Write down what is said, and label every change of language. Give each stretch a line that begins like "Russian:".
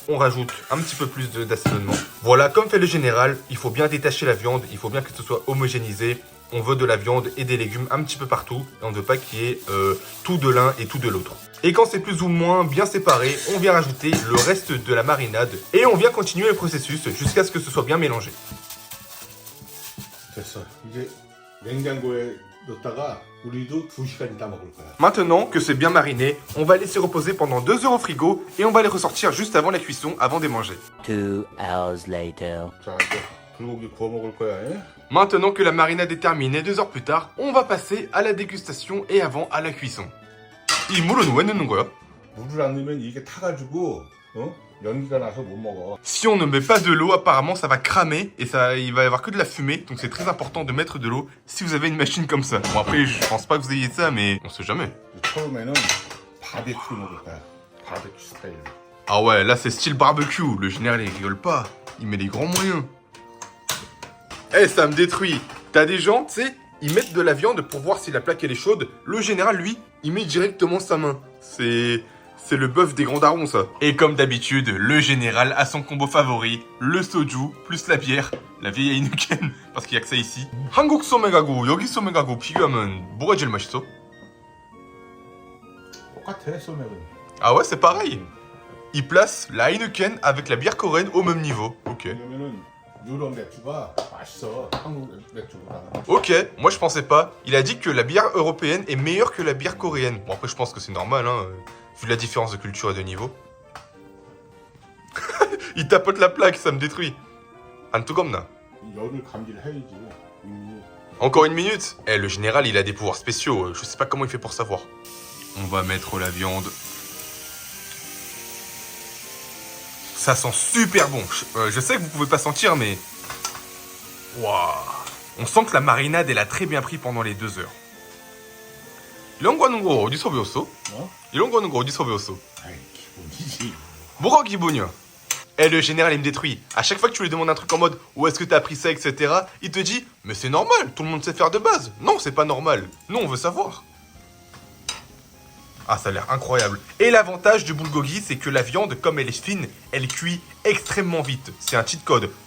French: On rajoute un petit peu plus d'assaisonnement. Voilà, comme fait le général, il faut bien détacher la viande, il faut bien que ce soit homogénéisé. On veut de la viande et des légumes un petit peu partout et on ne veut pas qu'il y ait tout de l'un et tout de l'autre. Et quand c'est plus ou moins bien séparé, on vient rajouter le reste de la marinade et on vient continuer le processus jusqu'à ce que ce soit bien mélangé.
Korean: 됐어. 이제 냉장고에 넣었다가 우리도 2시간 있다 먹을 거야.
French: Maintenant que c'est bien mariné, on va laisser reposer pendant 2 heures au frigo et on va les ressortir juste avant la cuisson, avant de manger.
English: 2 hours later.
Korean: 자, 이제 불고기 구워 먹을 거야. 예?
French: Maintenant que la marinade est terminée, 2 heures plus tard, on va passer à la dégustation et avant à la cuisson.
Korean: 이 물은 왜 넣는 거야? 물을 안 넣으면 이게 타가지고 연기가 나서 못 먹어.
French: Si on ne met pas de l'eau, apparemment ça va cramer et il va y avoir que de la fumée. Donc c'est très important de mettre de l'eau si vous avez une machine comme ça. Bon après je pense pas que vous ayez ça mais on sait jamais.
Korean: 처음에는 바베큐 먹을 거야. 바베큐 스타일.
French: Ah ouais, là c'est style barbecue. Le général il rigole pas. Il met les grands moyens. Eh ça me détruit. T'as des gens, tu sais, ils mettent de la viande pour voir si la plaque elle est chaude. Le général lui, il met directement sa main. C'est le bœuf des grands darons, ça. Et comme d'habitude, le général a son combo favori, le soju plus la bière, la vieille Heineken, parce qu'il y a que ça ici.
Korean: 한국 소맥하고 여기 소맥하고 비교하면 뭐가 제일 맛있어? 똑같아 소맥은.
French: Ah ouais, c'est pareil. Il place la Heineken avec la bière coréenne au même niveau. Ok.
Korean: 왜냐면은 유럽 맥주가 맛있어. 한국 맥주보다.
French: Ok, moi je pensais pas. Il a dit que la bière européenne est meilleure que la bière coréenne. Bon après je pense que c'est normal, hein, vu la différence de culture et de niveau. Il tapote la plaque, ça me détruit.
Korean: 안 뜨겁나? 열을 감지해야지.
French: Encore une minute. Eh, le général, il a des pouvoirs spéciaux. Je sais pas comment il fait pour savoir. On va mettre la viande. Ça sent super bon. Je sais que vous pouvez pas sentir, mais... Waouh. On sent que la marinade, elle a très bien pris pendant les 2 heures.
Korean: 이런 거 하는 거 어디서 배웠어? 이런 거 하는 거 어디서 배웠어? 아이 기본이지. 뭐가 기분이야?
French: Eh, le général, il me détruit. À chaque fois que tu lui demandes un truc en mode où est-ce que t'as appris ça, etc., il te dit mais c'est normal, tout le monde sait faire de base. Non, c'est pas normal. Nous, on veut savoir. Ah, ça a l'air incroyable. Et l'avantage du bulgogi, c'est que la viande, comme elle est fine, elle cuit extrêmement vite. C'est un cheat code.